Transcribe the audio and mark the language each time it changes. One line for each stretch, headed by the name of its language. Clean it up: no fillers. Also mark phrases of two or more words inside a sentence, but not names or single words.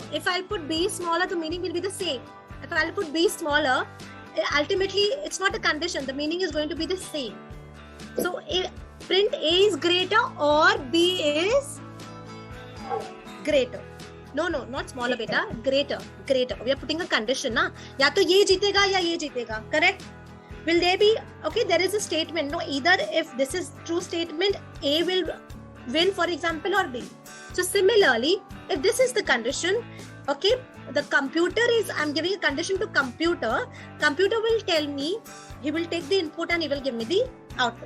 English: If I'll put B smaller, the meaning will be the same. If I'll put B smaller, ultimately it's not a condition. The meaning is going to be the same. So print A is greater or B is greater. No, not smaller, beta. Greater. We are putting a condition, na?
Hindi: या तो ये जीतेगा या ये जीतेगा.
English: Correct? Will there be, okay, there is a statement. No, either if this is true statement, A will win, for example, or B. So similarly, if this is the condition, okay, the computer is, I'm giving a condition to computer will tell me, he will take the input and he will give me the output.